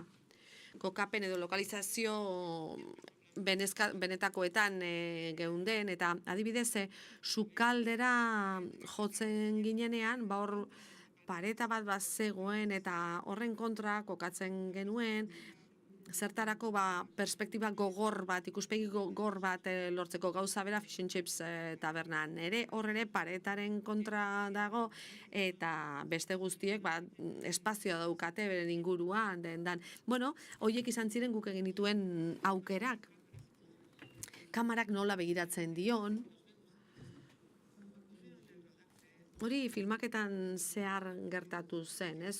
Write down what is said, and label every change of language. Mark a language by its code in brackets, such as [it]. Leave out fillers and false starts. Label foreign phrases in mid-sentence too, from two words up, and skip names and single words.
[eu] Kokapen edo lokalizazio benetakoetan geunden, eta adibidez, sukaldera jotzen ginenean, hor pareta bat zegoen, eta horren kontra kokatzen genuen, zertarako perspektiba gogor bat, ikuspegi gogor bat lortzeko, gauza bera [en] fish and chips [eu] tabernan. Hor ere paretaren kontra dago, eta beste guztiek espazioa daukate beren inguruan. Bueno, horiek izan ziren guk egin dituen aukerak. Kamarak nola begiratzen dion, hori filmaketan zehar gertatu zen, ez?